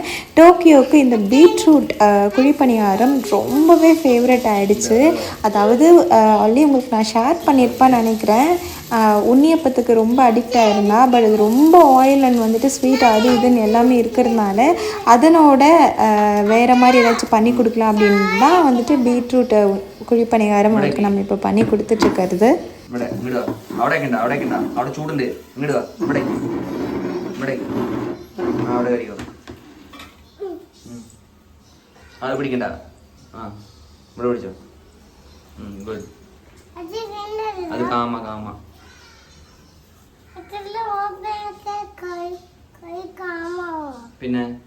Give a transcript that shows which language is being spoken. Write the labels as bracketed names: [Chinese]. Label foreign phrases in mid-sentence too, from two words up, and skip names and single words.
[Tamil] டோக்கியோவுக்கு இந்த பீட்ரூட் குழிப்பணியாரம் ரொம்பவே ஃபேவரட் ஆகிடுச்சு. அதாவது ஆல்ரெடி உங்களுக்கு நான் ஷேர் பண்ணியிருப்பேன்னு நினைக்கிறேன். உண்ணியப்பத்துக்கு ரொம்ப அடிக்ட் ஆகிருந்தா. பட் அது ரொம்ப [English] oil and [Tamil] வந்துட்டு ஸ்வீட் அது இதுன்னு எல்லாமே இருக்கிறதுனால அதனோட வேறு மாதிரி ஏதாச்சும் பண்ணி கொடுக்கலாம் அப்படின்னு தான் வந்துட்டு பீட்ரூட் [Malayalam] കുഴിപ്പണികാരം അവൾക്ക് നമ്മൾ ഇപ്പോൾ പണി കൊടുത്തിട്ടിരിക്കരുത്. അത് കാമ കാമ പിന്നെ